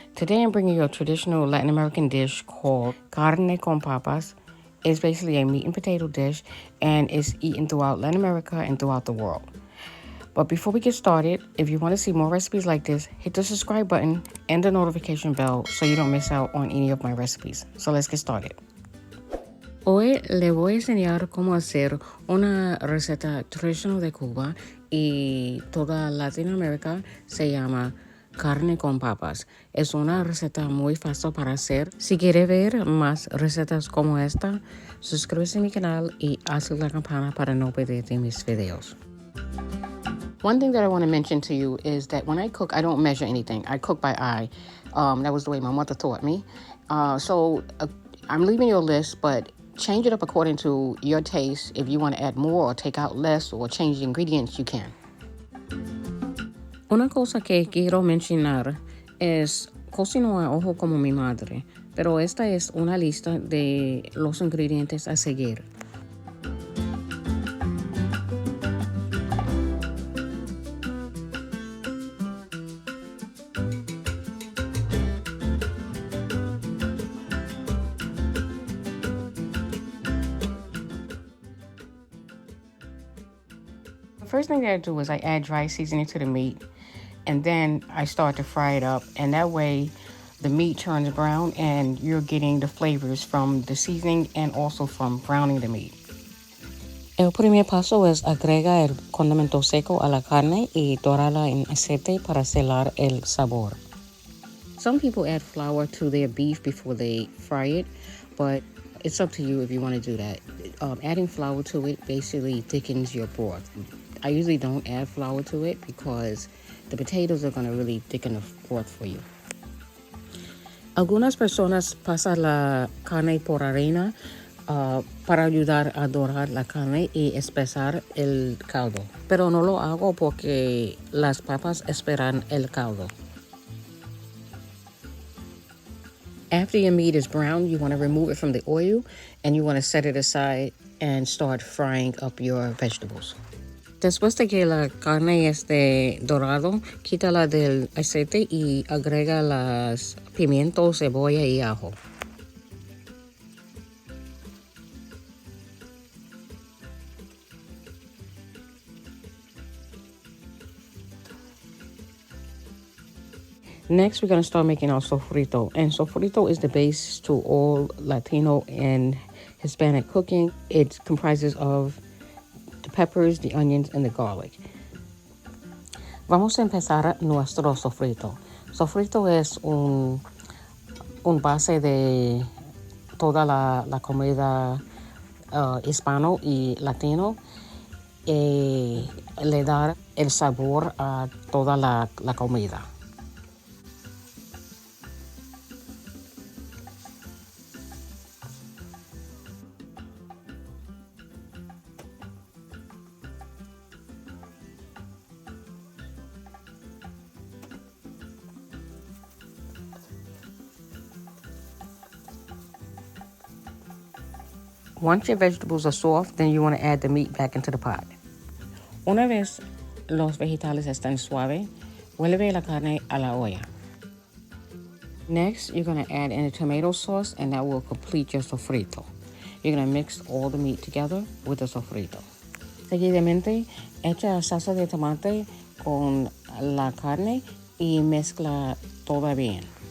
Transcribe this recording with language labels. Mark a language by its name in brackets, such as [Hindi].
[English] Today I'm bringing you a traditional Latin American dish called carne con papas. It's basically a meat and potato dish and it's eaten throughout Latin America and throughout the world. But before we get started, if you want to see more recipes like this, hit the subscribe button and the notification bell so you don't miss out on any of my recipes. So let's get started. [Spanish] Hoy le voy a enseñar cómo hacer una receta tradicional de Cuba y toda Latinoamérica se llama carne con papas. Es una receta muy fácil para hacer. Si quiere ver más recetas como esta, suscríbase a mi canal y haz la campana para no perderte mis videos. [English] One thing that I want to mention to you is that when I cook, I don't measure anything. I cook by eye. That was the way my mother taught me. So I'm leaving you a list, but change it up according to your taste. If you want to add more or take out less or change the ingredients, you can. [Spanish] Una cosa que quiero mencionar es cocino a ojo como mi madre, pero esta es una lista de los ingredientes a seguir. [English] The first thing that I do is I add dry seasoning to the meat, and then I start to fry it up, and that way the meat turns brown and you're getting the flavors from the seasoning and also from browning the meat. [Spanish] El primer paso es agregar el condimento seco a la carne y dorarla en aceite para selar el sabor. [English] Some people add flour to their beef before they fry it, but it's up to you if you want to do that. Adding flour to it basically thickens your broth. I usually don't add flour to it because the potatoes are going to really thicken the broth for you. [Spanish] Algunas personas pasan la carne por harina para ayudar a dorar la carne y espesar el caldo. Pero no lo hago porque las papas esperan el caldo. [English] After your meat is brown, you want to remove it from the oil and you want to set it aside and start frying up your vegetables. [Spanish] Después de que la carne esté dorado, quítala del aceite y agrega las pimientos, cebolla y ajo. [English] Next, we're going to start making our sofrito. And sofrito is the base to all Latino and Hispanic cooking. It comprises of the peppers, the onions, and the garlic. [Spanish] Vamos a empezar nuestro sofrito. Sofrito es un base de toda la comida hispano y latino. Le da el sabor a toda la comida. [English] Once your vegetables are soft, then you want to add the meat back into the pot. [Spanish] Una vez los vegetales están suaves, vuelve la carne a la olla. [English] Next, you're going to add in a tomato sauce, and that will complete your sofrito. You're going to mix all the meat together with the sofrito. [Spanish] Seguidamente, echa salsa de tomate con la carne y mezcla todo bien.